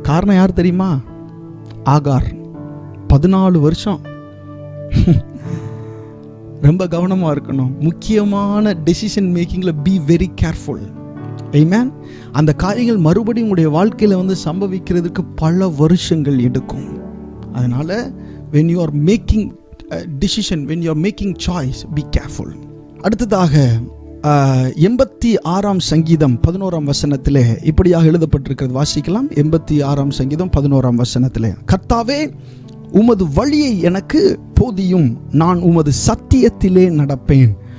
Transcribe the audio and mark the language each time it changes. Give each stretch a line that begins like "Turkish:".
Tamil: காரணம் யார் தெரியுமா? ஆகார். 14 வருஷம். ரொம்ப கவனமாக இருக்கணும். முக்கியமான டெசிஷன் மேக்கிங்கில்
English: Be very careful.
Tamil: ஆமென். அந்த காரியங்கள் மறுபடியும் உங்களுடைய வாழ்க்கையில் சம்பவிக்கிறதுக்கு பல வருஷங்கள் எடுக்கும்.
English: அதனால் when you are making a decision, when you are making choice, be careful.
Tamil: அடுத்ததாக 86ஆம் சங்கீதம் 11ஆம் வசனத்திலே இப்படியாக எழுதப்பட்டிருக்கிறது. வாசிக்கலாம். 86ஆம் சங்கீதம் 11ஆம் வசனத்திலே, கர்த்தாவே உமது வழியை எனக்கு போதியும், நான் உமது சத்தியத்திலே நடப்பேன்.